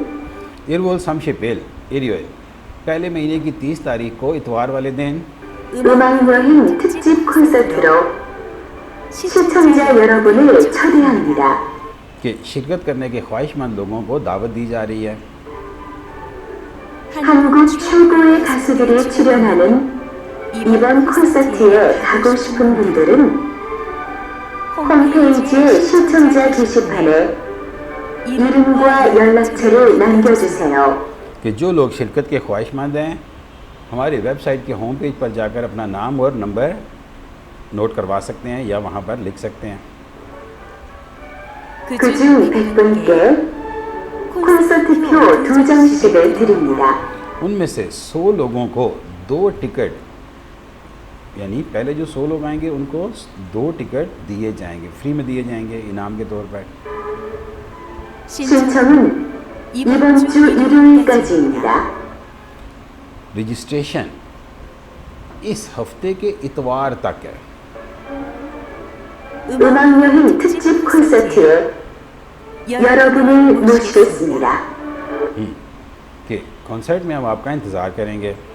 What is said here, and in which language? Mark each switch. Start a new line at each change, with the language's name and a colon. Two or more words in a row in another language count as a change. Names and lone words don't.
Korean: 1월 30일 일요일,
Urdu: پہلے مہینے کی 30 تاریخ کو اتوار والے دن
Korean: 음악여행 특집 콘서트로 시청자 여러분을 초대합니다.
Urdu: کہ شرکت کرنے کے خواہشمند لوگوں کو دعوت دی جا رہی ہے.
Korean: 한국 최고의 가수들이 출연하는 이번 콘서트에 가고 싶은 분들은 홈페이지의 시청자 게시판에 이름과 연락처를 남겨주세요.
Urdu: کہ جو لوگ شرکت کے خواہشمند ہیں ہماری ویب سائٹ کے
English: home page
Urdu: پر جاکر اپنا نام اور نمبر نوٹ کروا سکتے ہیں یا وہاں پر لکھ سکتے ہیں.
Korean: 그중 100분께 콘서트표 2장씩을 드립니다.
Urdu: ان میں سے 100 لوگوں کو 2 ٹکٹ، یعنی پہلے جو 100 لوگ آئیں گے ان کو 2 ٹکٹ دیے جائیں گے، فری میں دیے جائیں گے انعام کے طور پر.
Korean: 신청은 이번 주 일요일까지입니다.
Urdu: رجسٹریشن اس ہفتے کے اتوار تک ہے.
Korean: 음악여행 특집 콘서트에 여러분을 모시겠습니다.
Urdu: کہ کنسرٹ میں ہم آپ کا انتظار کریں گے.